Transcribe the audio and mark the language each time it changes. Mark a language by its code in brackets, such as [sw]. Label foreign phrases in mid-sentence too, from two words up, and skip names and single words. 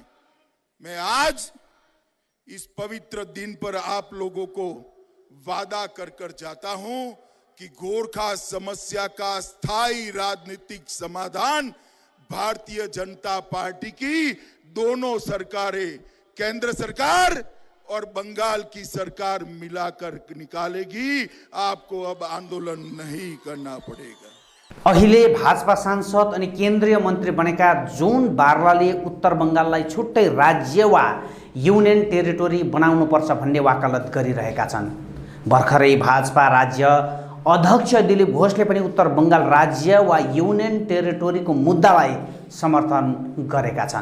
[hi] मैं आज इस पवित्र दिन पर आप लोगों को वादा कर जाता हूं कि गोरखा समस्या का स्थायी राजनीतिक समाधान भारतीय जनता पार्टी की दोनों सरकारें, केंद्र सरकार और बंगाल की सरकार मिलाकर निकालेगी। आपको अब आंदोलन नहीं करना पड़ेगा। [ne] अहिले भाजपा सांसद अनि केन्द्रीय मन्त्री बनेका जोन बारलाले उत्तर बंगाललाई छुट्टै राज्य वा [en] union territory [ne] बनाउनुपर्छ भन्ने वकालत गरिरहेका छन्। भर्खरै भाजपा राज्य अध्यक्ष दिलीप घोषले पनि उत्तर बंगाल राज्य वा [en] union territory [ne] मुद्दालाई समर्थन गरेका छन्।